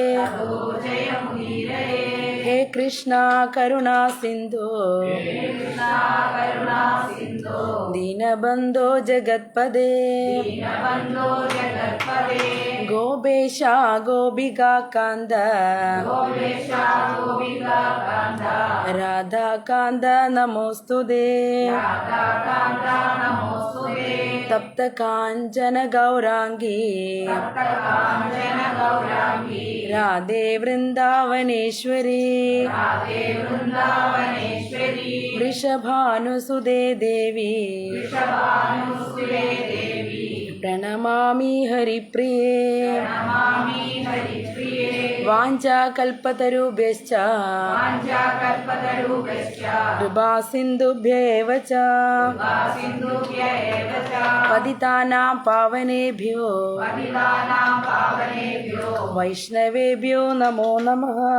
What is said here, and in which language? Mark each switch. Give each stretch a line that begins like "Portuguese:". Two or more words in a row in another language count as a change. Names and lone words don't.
Sanskrit: ഹേ കൃഷ്ണ കരുണാ സിന്ധോ ദീനബന്ധോ ജഗത്പദേ ഗോപേശ ഗോപികാ കാന്ത രാധാകാന്ത നമോസ്തുതേ. തപ്ത കാഞ്ചന ഗൗരാംഗീ രാധേ വൃന്ദാവനേശ്വരി वृषभानुसुते देवी प्रणमामि हरिप्रिये वाञ्छाकल्पतरुभ्यश्च कृपासिन्धुभ्य एव च पतितानां पावनेभ्यो वैष्णवेभ्यो नमो नमः।